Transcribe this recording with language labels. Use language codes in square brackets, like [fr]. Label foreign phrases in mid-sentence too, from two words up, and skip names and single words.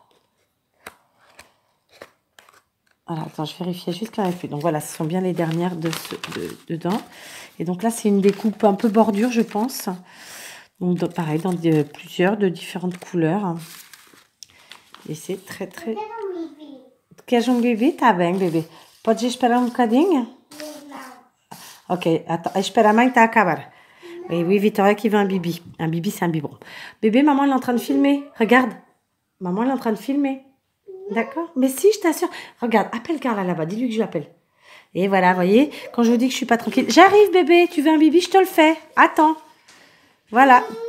[fr] Alors, attends, je vérifiais juste qu'il n'y en avait plus. Donc, voilà, ce sont bien les dernières dedans. Et donc, là, c'est une découpe un peu bordure, je pense. Donc, pareil, dans plusieurs de différentes couleurs. E c'est très... [pt] Queres bebê? Tá bem, bebê. Podes esperar bocadinho? Não. Ok, attends, espera, a mãe tá a acabar. [fr] Oui, Victoria qui veut un bibi. Un bibi, c'est un biberon. Bébé, maman, elle est en train de filmer. Regarde. Maman, elle est en train de filmer. D'accord? Mais si, je t'assure. Regarde, appelle Carla là-bas. Dis-lui que je l'appelle. Et voilà, vous voyez, quand je vous dis que je suis pas tranquille. J'arrive, bébé. Tu veux un bibi? Je te le fais. Attends. Voilà.